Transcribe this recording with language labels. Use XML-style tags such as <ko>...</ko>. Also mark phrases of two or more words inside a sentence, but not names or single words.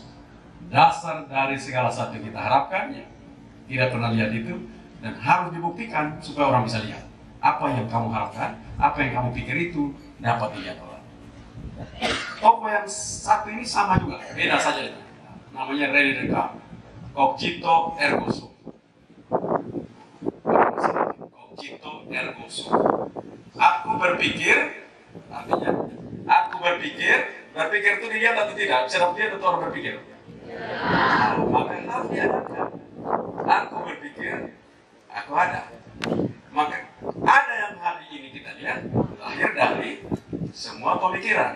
<id>Dasar dari segala sesuatu yang kita harapkan, ya, tidak pernah lihat itu, dan harus dibuktikan supaya orang bisa lihat. Apa yang kamu harapkan, apa yang kamu pikir itu dapat dilihat orang. Tokoh yang satu ini sama juga, beda saja itu. Namanya René Descartes.</id> <la>Cogito ergo sum. Cogito ergo sum.</la> <id>Aku berpikir, artinya aku berpikir itu dilihat atau tidak? Bisa dilihat atau orang berpikir? Nah, maka harus diadakan. Aku berpikir, aku ada. Maka ada yang hari ini kita lihat lahir dari semua pemikiran.</id>